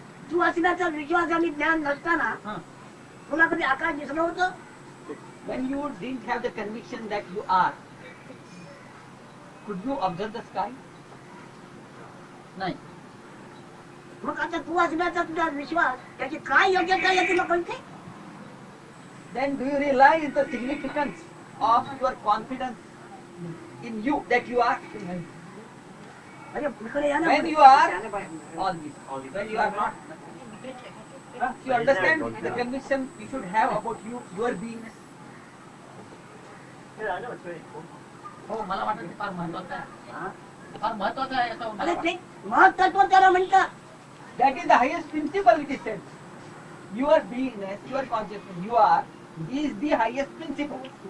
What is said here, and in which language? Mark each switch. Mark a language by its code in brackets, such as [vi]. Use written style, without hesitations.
[mr] तू असण्याचा विश्वास आणि ज्ञान नसताना तुला कधी आकाश दिसलं होतं [en] When you didn't have the conviction that you are, could you observe the sky? [mr] नाही. मग आता तू असण्याचा तुझा विश्वास त्याची काय योग्यता आहे तुला कळते [en] Then do you realize the significance of your confidence in you that you are? When you are all this, when you are not, you understand the conviction you should have about you, your beingness. Yeah, I know it's very important. [mr] हो मला वाटतं ते फार महत्वाचं आहे. फार महत्वाचं आहे असं मला अरे वाटतं. ते महत्त्व त्याला म्हणतात. [en] That is the highest principle which is said. Your beingness, your consciousness, you are, is the highest principle.